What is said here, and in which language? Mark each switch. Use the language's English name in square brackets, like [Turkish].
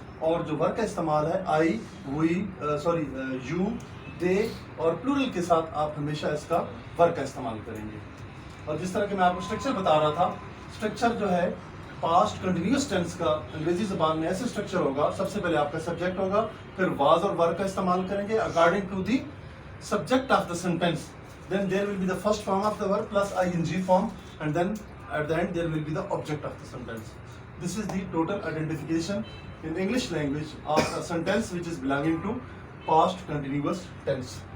[Urdu] اور جو ورب کا استعمال ہے آئی، وی، یو، دے اور پلورل کے ساتھ آپ ہمیشہ اس کا ورب کا استعمال کریں گے. اور جس طرح کہ میں آپ کو اسٹرکچر بتا رہا تھا، اسٹرکچر جو ہے پاسٹ کنٹینیوس ٹینس کا انگریزی زبان میں ایسے اسٹرکچر ہوگا، سب سے پہلے آپ کا سبجیکٹ ہوگا، پھر واز اور ورب کا استعمال کریں گے [English] According to the subject of the sentence. Then there will be the first form of the verb plus I N G form, and then at the end there will be the object of the sentence. This is the total identification in English language of a sentence which is belonging to past continuous tense.